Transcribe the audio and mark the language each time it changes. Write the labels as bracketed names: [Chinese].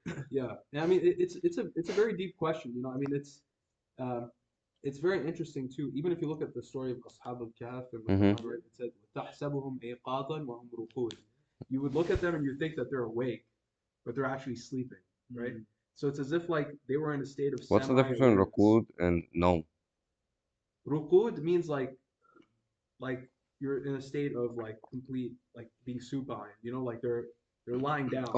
[English] Yeah, and I mean it's a very deep question. You know, I mean it's very interesting too. Even if you look at the story of Ashab al-Kahf in the Quran, right? It said, [Arabic] "تحسبهم أيقاظا وهم رقود." [English] You would look at them and you think that they're awake, but they're actually sleeping, right? So it's as if like they were in a state of What's the difference between semi-awareness. rukud and no? Ruqud means like you're in a state of like complete like being supine, you know, like they're lying down.